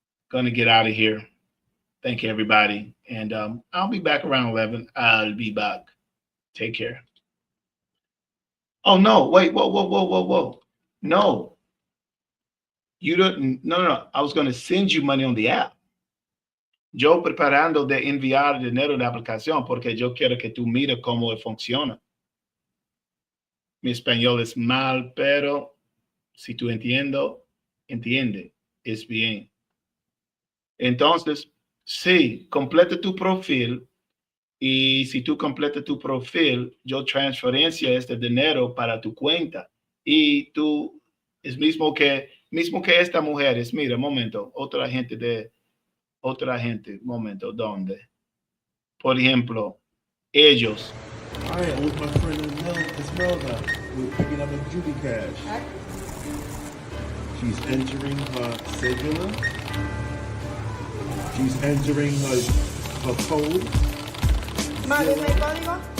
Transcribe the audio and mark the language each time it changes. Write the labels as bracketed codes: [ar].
[en] Gonna get out of here. Thank you, everybody. And I'll be back around 11. I'll be back. Take care. Oh no, wait, whoa. No, you don't, no. I was going to send you money on the app. [es] Yo preparando de enviar dinero de aplicación porque yo quiero que tú mires cómo funciona. Mi español es mal, pero si tú entiende, es bien. Entonces, sí, completa tu perfil y si tú completas tu perfil, yo transferencia este dinero para tu cuenta y tú es mismo que esta mujer es, mira, momento, otra gente, momento, ¿dónde? Por ejemplo, ellos. [en] All right, with my friend Esmelda, we're picking up a Juby Cash. She's entering her cedula. She's entering her code. [es] Vale, ¿me código?